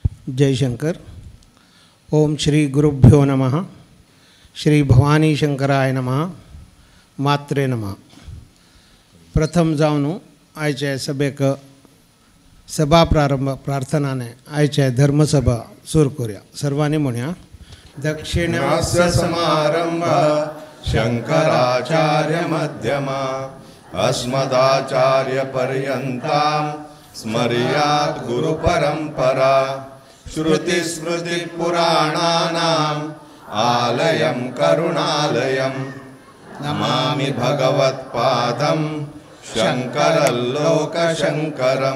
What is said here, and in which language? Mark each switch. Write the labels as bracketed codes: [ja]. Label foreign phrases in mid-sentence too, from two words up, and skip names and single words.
[sa] जयशंकर. ओम श्री गुरुभ्यो नमः. श्री भवानी शंकराय नमः. मात्रे नमः. [kok] प्रथम जावन आयच्या सभेक सभा प्रारंभ प्रार्थनाने आयच्या धर्मसभा सुरू करूया. सर्वांनी म्हणूया. [sa] दक्षिणास्य समारंभ शंकराचार्य मध्यमा अस्मदाचार्य पर्यंतां स्मर्यात् गुरु परंपरा. श्रुति स्मृति पुराणानाम् आलयं करुणालयं नमामि भगवत्पादं शंकरं लोकशंकरं.